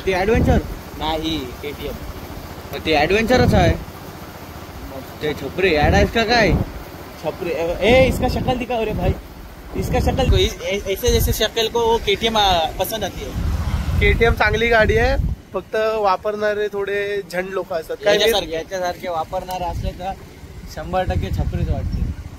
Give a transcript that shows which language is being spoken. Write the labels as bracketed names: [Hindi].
[Marathi] ती ऍडव्हेंचर नाही KTM. ते ऍडव्हेंचरच आहे. ते छपरी ऍड आहे का काय. [Hindi] छपरी ए इसका शक्ल दिखा रे भाई. इसका शक्ल को ऐसे जैसे शक्ल को KTM पसंद आती है. [Marathi] KTM चांगली गाडी आहे. फक्त वापरणारे थोडे झंड लोक असतात. काय याच्यासारखे वापरणारे असले तर 100% छपरीच वाटते.